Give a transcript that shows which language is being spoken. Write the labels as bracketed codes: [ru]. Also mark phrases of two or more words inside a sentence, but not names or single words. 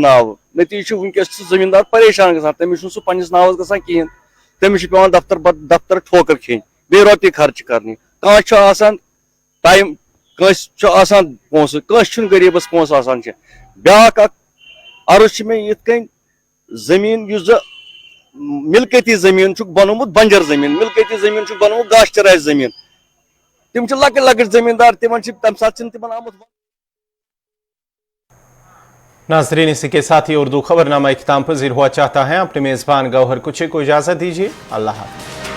[ks] नाव नतीज वनकस जमींदार परेशान गसान तमिस सह पन्निस नावस गसान कहें, तमिस पेवान दफ्तर ठोकर खेन बे रोपये खर्च करनी कह टाइम पोस कह गरीबस पोस ब्या अर्ज मे ये जमीन मिलकती जमीन बनोमुत बंजर जमीन, मिलकती जमीन बनोमुत गाश चराई जमीन, तम लकट लकट जमींदार तम सात तम आमुत। [ur] नाजरीन, اسی کے ساتھ ہی اردو خبرنامہ اختتام پذیر ہوا چاہتا ہے. اپنے میزبان گوہر کچھے کو اجازت دیجیے. اللہ حافظ.